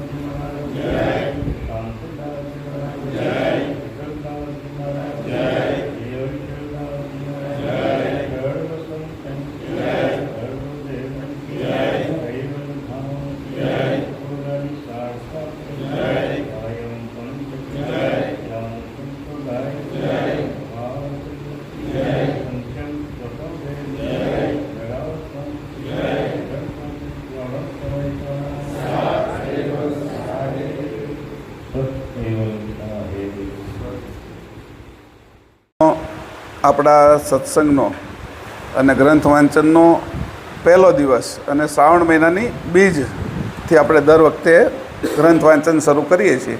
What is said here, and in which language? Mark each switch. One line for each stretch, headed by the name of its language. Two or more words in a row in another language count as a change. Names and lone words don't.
Hindi: जी महाराज की शांतिदास जी महाराज की विकलदास जी महाराज की योगेश्वरदास जी महाराज की सर्वसंतन की सर्वदेवन की कैवलधाम की पुरारी साक्षात की कायम पंथ की ज्ञान संप्रदाय की भारत की संख्यम स्वतंत्र की जरासंध की दर्शन
Gujarati: આપણા સત્સંગનો અને ગ્રંથ વાંચનનો પહેલો દિવસ અને શ્રાવણ મહિનાની બીજથી આપણે દર વખતે ગ્રંથ વાંચન શરૂ કરીએ છીએ.